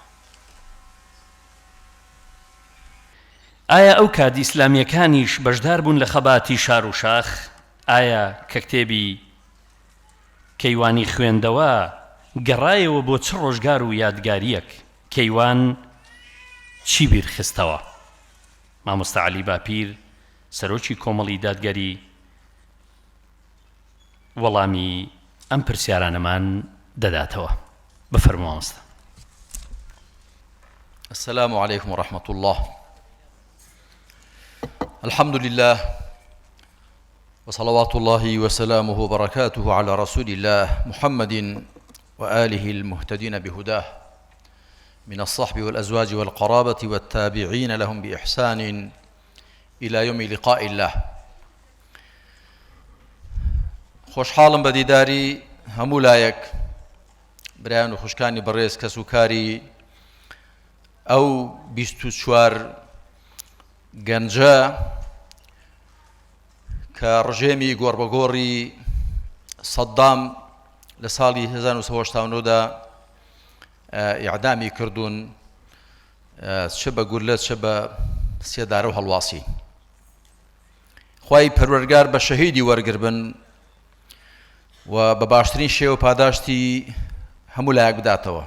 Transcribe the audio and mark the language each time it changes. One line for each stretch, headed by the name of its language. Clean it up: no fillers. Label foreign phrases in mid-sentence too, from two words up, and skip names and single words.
Central Kurdish: ئایا ئەو کاتی ئیسلامیەکانیش بەشدار بوون لە خەباتی شار و شاخ ئایا کە کتێبی کەیوانی خوێندەوە گەڕایەوە بۆ چ ڕۆژگار و یادگاریەک کەیوان چی بیرخستەوە مامۆستا عەلی باپیر سەرۆکی کۆمەڵی دادگەری وەڵامی ئەم پرسیارانەمان دەداتەوە بفەرموو مامۆستا.
Arabic: السلام عليكم ورحمة الله. الحمد لله وصلوات الله وسلامه وبركاته على رسول الله محمد وآله المهتدين بهداه من الصحب والأزواج والقرابة والتابعين لهم بإحسان إلى يوم لقاء الله.
Central Kurdish: خوشحاڵم بە دیداری هەموو لایەک برایان و خوشکانی بەڕێز کەسوکاری ئەو 24 گەنجە کە ڕژێمی گۆڕبەگۆڕی سەدام لە ساڵی 1989دا ئیعدامی کردوون چ بە گورلەت چ بە سێدارە و هەڵواسی خوای پەروەردگار بە شەهیدی وەرگربن و بە باشترین شێوە پاداشتی هەموو لایەک بداتەوە.